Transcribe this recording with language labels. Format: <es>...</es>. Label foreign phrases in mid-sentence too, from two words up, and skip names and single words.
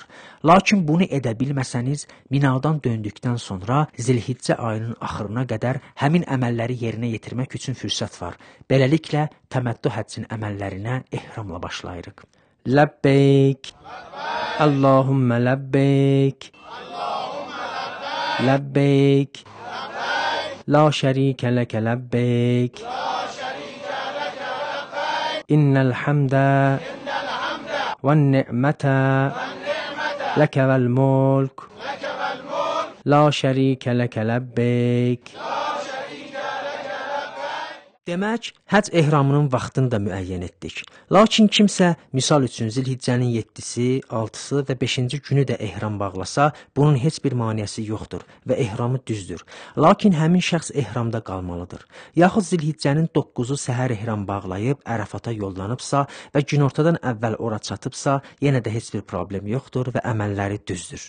<az>Lakin bunu edə bilməsəniz, Minadan döndükdən sonra Zilhiccə ayının axırına qədər həmin əməlləri yerinə yetirmək üçün fürsət var. Beləliklə, təməttü həccin əməllərinə ehramla başlayırıq.</az> <ar>لبيك اللهم لبيك, لبيك لا شريك لك لبيك إن الحمد والنعمة لك والملك لا شريك لك لبيك.</ar> <az>Demək, həcc ehramının vaxtını da müəyyən etdik. Lakin kimsə, misal üçün Zilhiccənin 7-si, 6-sı və 5-ci günü də ehram bağlasa, bunun heç bir maneəsi yoxdur və ehramı düzdür. Lakin həmin şəxs ehramda qalmalıdır. Yaxud Zilhiccənin 9-u səhər ehram bağlayıb Ərəfata yollanıbsa və günortadan əvvəl ora çatıbsa, yenə də heç bir problem yoxdur və əməlləri düzdür.</az>